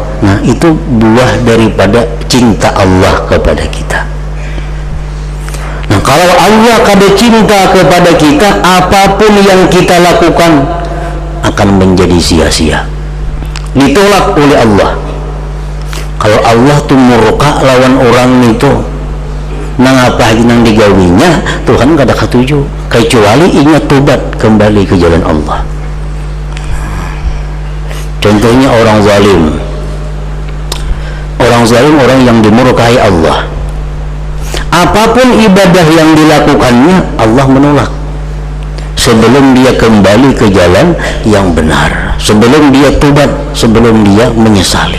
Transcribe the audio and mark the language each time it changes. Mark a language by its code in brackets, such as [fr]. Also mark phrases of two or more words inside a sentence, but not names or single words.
[id] Nah, itu buah daripada cinta Allah kepada kita. Nah, kalau Allah kada cinta kepada kita, apapun yang kita lakukan akan menjadi sia-sia, ditolak oleh Allah. [bjn] Kalau Allah tuh murka lawan orang itu, nang apa nang digawinya, Tuhan kada katuju kecuali ingat tobat kembali ke jalan Allah. [id] Contohnya orang zalim, orang yang dimurkai Allah. Apapun ibadah yang dilakukannya, Allah menolak sebelum dia kembali ke jalan yang benar, sebelum dia tobat, sebelum dia menyesali.